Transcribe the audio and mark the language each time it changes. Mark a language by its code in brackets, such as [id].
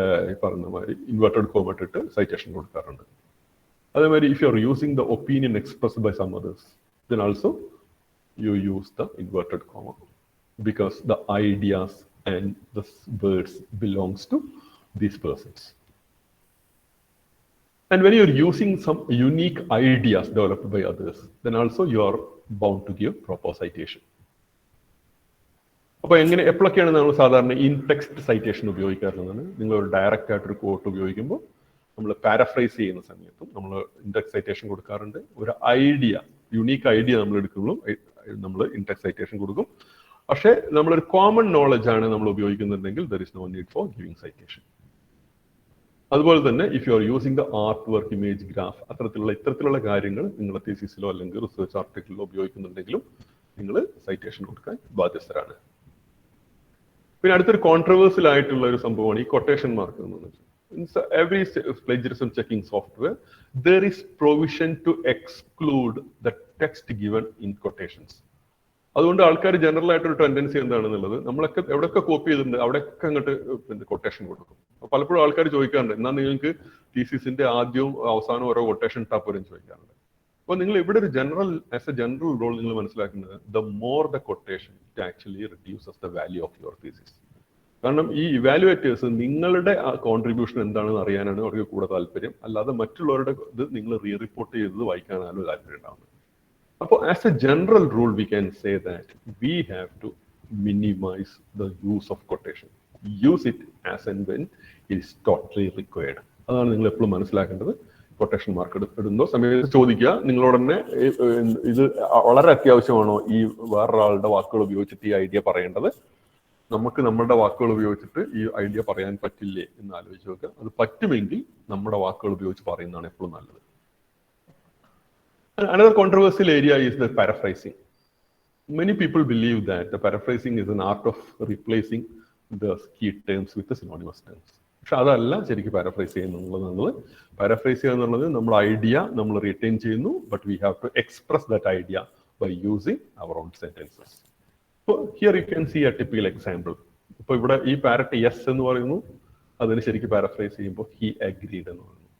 [ml] ഈ പറഞ്ഞ മാതിരി ഇൻവെർട്ടഡ് കോമ ഇട്ടിട്ട് സൈറ്റേഷൻ കൊടുക്കാറുണ്ട്. [en] അതേമാതിരി if you are using the opinion expressed by some authors then also you use the inverted comma because the ideas and the words belongs to these persons. And when you are using some unique ideas developed by others, then also you are bound to give proper citation. [ml] അപ്പോൾ എങ്ങനെ എപ്പോഴൊക്കെയാണ് നമ്മൾ സാധാരണ in text citation ഉപയോഗിക്കാറുള്ളതാണ്? നിങ്ങൾ ഒരു direct ആയിട്ടൊരു coat ഉപയോഗിക്കുമ്പോൾ നമ്മൾ paraphrase ചെയ്യുന്ന സമയത്തും നമ്മൾ ഇൻടെക്സ്റ്റ് സൈറ്റേഷൻ കൊടുക്കാറുണ്ട്. ഒരു ഐഡിയ, യുണീക്ക് ഐഡിയ നമ്മൾ എടുക്കുമ്പോഴും നമ്മൾ ഇൻടെക്സ്റ്റ് സൈറ്റേഷൻ കൊടുക്കും. പക്ഷേ നമ്മളൊരു കോമൺ നോളജ് ആണ് നമ്മൾ ഉപയോഗിക്കുന്നുണ്ടെങ്കിൽ [en] There is no need for giving citation. [ml] അതുപോലെ തന്നെ [en] if you are using the art work, [ml] image, graph, ഇത്തരത്തിലുള്ള കാര്യങ്ങൾ നിങ്ങളുടെ തീസിസിലോ അല്ലെങ്കിൽ റിസർച്ച് ആർട്ടിക്കിളിലോ ഉപയോഗിക്കുന്നുണ്ടെങ്കിലും നിങ്ങൾ സൈറ്റേഷൻ കൊടുക്കാൻ ബാധ്യസ്ഥരാണ്. പിന്നെ അടുത്തൊരു കോൺട്രവേഴ്സ്യൽ ആയിട്ടുള്ള ഒരു സംഭവമാണ് ഈ കൊട്ടേഷൻ മാർക്ക് എന്നത്. [en] In every plagiarism checking software, there is provision to exclude the text given in quotations. [ml] അതുകൊണ്ട് ആൾക്കാർ ജനറൽ ആയിട്ടൊരു ടെൻഡൻസി എന്താണെന്നുള്ളത്, നമ്മളൊക്കെ എവിടെയൊക്കെ കോപ്പി ചെയ്തിട്ടുണ്ട് അവിടെയൊക്കെ അങ്ങോട്ട് കൊട്ടേഷൻ കൊടുക്കും. പലപ്പോഴും ആൾക്കാർ ചോദിക്കാറുണ്ട്, എന്നാൽ നിങ്ങൾക്ക് തീസിസിന്റെ ആദ്യവും അവസാനവും ഓരോ കൊട്ടേഷൻ ഇട്ടാൽ പോലും ചോദിക്കാറുണ്ട്. അപ്പോൾ നിങ്ങൾ ഇവിടെ ഒരു [en] as a general rule [ml] നിങ്ങൾ മനസ്സിലാക്കുന്നത്, [en] The more the quotation it actually reduces the value of your thesis. [ml] കാരണം ഈ ഇവാലുവേറ്റേഴ്സ് നിങ്ങളുടെ കോൺട്രിബ്യൂഷൻ എന്താണെന്ന് അറിയാനാണ് അവർക്ക് കൂടുതൽ താല്പര്യം, അല്ലാതെ മറ്റുള്ളവരുടെ ഇത് നിങ്ങൾ റിപ്പോർട്ട് ചെയ്തത് വായിക്കാനാണ് താല്പര്യം ഉണ്ടാവുന്നത്. [en] അപ്പോൾ as a general rule we can say that we have to minimise the use of quotation. Use it as and when it is totally required. [ml] അതാണ് നിങ്ങൾ എപ്പോഴും മനസ്സിലാക്കേണ്ടത്. കൊട്ടേഷൻ മാർക്ക് ഇടുന്ന സമയത്ത് ചോദിക്കുക നിങ്ങളോട് തന്നെ, ഇത് വളരെ അത്യാവശ്യമാണോ ഈ വേറൊരാളുടെ വാക്കുകൾ ഉപയോഗിച്ചിട്ട് ഈ ഐഡിയ പറയേണ്ടത്, നമുക്ക് നമ്മുടെ വാക്കുകൾ ഉപയോഗിച്ചിട്ട് ഈ ഐഡിയ പറയാൻ പറ്റില്ലേ എന്ന് ആലോചിച്ച് നോക്കുക. അത് പറ്റുമെങ്കിൽ നമ്മുടെ വാക്കുകൾ ഉപയോഗിച്ച് പറയുന്നതാണ് എപ്പോഴും നല്ലത്. [en] Another controversial area is the paraphrasing. Many people believe that the paraphrasing is an art of replacing the key terms with the synonymous terms. [ml] പക്ഷെ അതല്ല ശരിക്കും പാരഫ്രൈസ് ചെയ്യുന്നുള്ളത്. പാരഫ്രൈസ് ചെയ്യുക എന്നുള്ളത് നമ്മുടെ ഐഡിയ നമ്മൾ റിട്ടൈൻ ചെയ്യുന്നു, [en] But we have to express that idea by using our own sentences. [ml] ഇപ്പോൾ [en] Here you can see a typical example. [ml] ഇപ്പോൾ ഇവിടെ ഈ പാരറ്റ് യെസ് എന്ന് പറയുന്നു, അതിന് ശരിക്കും പാരഫ്രൈസ് ചെയ്യുമ്പോൾ ഹി അഗ്രീഡ് എന്ന് പറയുന്നു.